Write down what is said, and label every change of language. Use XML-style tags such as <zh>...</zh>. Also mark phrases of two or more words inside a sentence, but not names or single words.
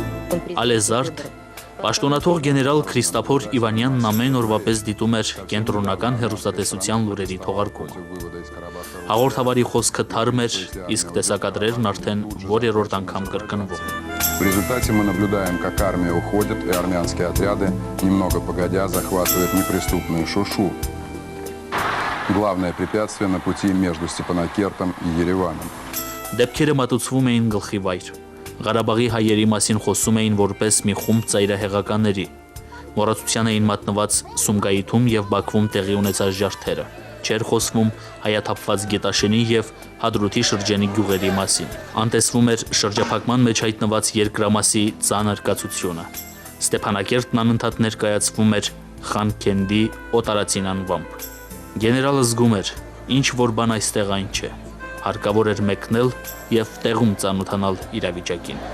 <hy>Ալեզարդ, պաշտոնաթող գեներալ Քրիստափոր Իվանյանն ամեն օրվա պես դիտում էր կենտրոնական հեռուստատեսության լուրերի թողարկումը։ Հաղորդավարի խոսքը թարմ էր, իսկ տեսակադրերն արդեն որերորդ անգամ կրկնվում։</hy> <ru>В результате мы наблюдаем, как армия уходит, и армянские отряды, немного погодя, захватывают неприступную Шушу. Главное препятствие на пути между Степанакертом и Երևանում։</ru> <hy>Դեպքերը մատուցվում էին գլխի վայր։ Ղարաբաղի հայերի մասին խոսում էին որպես մի խումբ ծայրահեղականների։ Մոռացության էին մատնված Սումգայիթում եւ Բաքվում տեղի ունեցած ջարդերը։ Չէր խոսվում հայաթափված Գետաշենի եւ Հադրութի շրջանի գյուղերի մասին։ Անտեսվում էր շրջափակման մեջ հայտնված երկրամասի ծանր կացությունը։ Ստեփանակերտն անընդհատ ներկայացվում էր Խանքենդի օտարածին անվամբ։ Գեներալը զգում էր, ինչ որ բան այստեղ այն չէ։ Հարկավոր էր մեկնել եւ տեղում ծանոթանալ իրավիճակին։</hy>